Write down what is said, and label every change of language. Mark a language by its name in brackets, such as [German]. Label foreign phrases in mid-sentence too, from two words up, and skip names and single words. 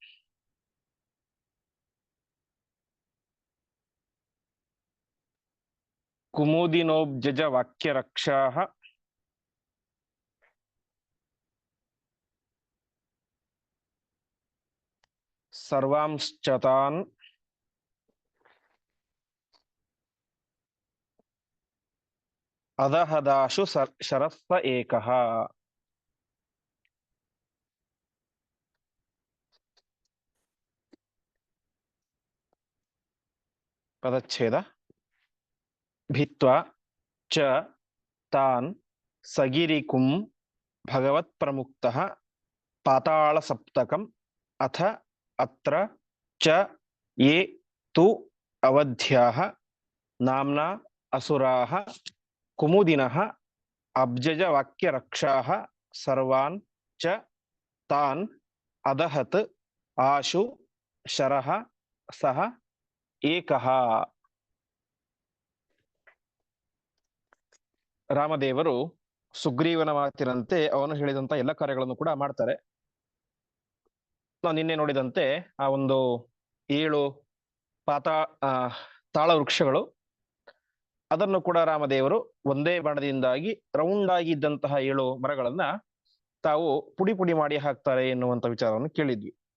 [Sanskrit] ಕುಮುದಿನೋಬ್ಜಜ ವಾಕ್ಯರಕ್ಷಾಃ ಸರ್ವಾಂಶ್ಚತಾನ್ ಅದಹದಾಶು ಶರಸ್ಸ ಏಕಃ. [Kannada] ಪದಚ್ಛೇದ. [Sanskrit] ಭಿತ್ವಾ ಚ ತಾನ್ ಸಗಿರಿಕುಂ ಭಗವತ್ ಪ್ರಮುಕ್ತಃ ಪಾತಾಳ ಸಪ್ತಕಂ ಅಥ ಅತ್ರ ಚ ಯೇ ತು ಅವಧ್ಯಾಃ ನಾಮ್ನಾ ಅಸುರಾಃ ಕುಮುದಿನಃ ಅಬ್ಜಜ ವಾಕ್ಯರಕ್ಷಾಃ ಸರ್ವಾನ್ ಚ ತಾನ್ ಅದಹತ್ ಆಶು ಶರಃ ಸಹ ಏಕಃ. [Kannada] ರಾಮದೇವರು ಸುಗ್ರೀವನ ಮಾತಿನಂತೆ ಅವನು ಹೇಳಿದಂತ ಎಲ್ಲ ಕಾರ್ಯಗಳನ್ನು ಕೂಡ ಮಾಡ್ತಾರೆ. ನಾವು ನಿನ್ನೆ ನೋಡಿದಂತೆ ಆ ಒಂದು 7 ಪಾತಾ ತಾಳ ವೃಕ್ಷಗಳು, ಅದನ್ನು ಕೂಡ ರಾಮದೇವರು ಒಂದೇ ಬಾಣದಿಂದಾಗಿ ರೌಂಡ್ ಆಗಿ ಇದ್ದಂತಹ 7 ಮರಗಳನ್ನ ತಾವು ಪುಡಿ ಪುಡಿ ಮಾಡಿ ಹಾಕ್ತಾರೆ ಎನ್ನುವಂತ ವಿಚಾರವನ್ನು ಕೇಳಿದ್ವಿ.